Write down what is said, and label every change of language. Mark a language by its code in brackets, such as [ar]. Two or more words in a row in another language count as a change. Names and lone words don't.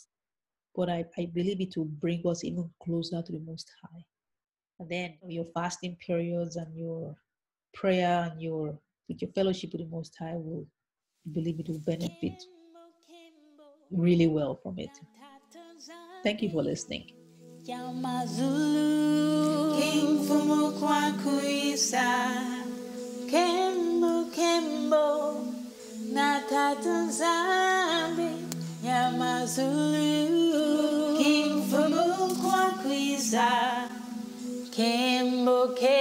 [en] But I believe it will bring us even closer to the Most High. And then your fasting periods and your prayer and your fellowship with the Most High will, I believe it will benefit really well from it. Thank you for listening. [kg] Yamazulu King Fumu Kwakuisa Kembo Natatanzambi Yamazulu King Fumu Kwakuisa Kembo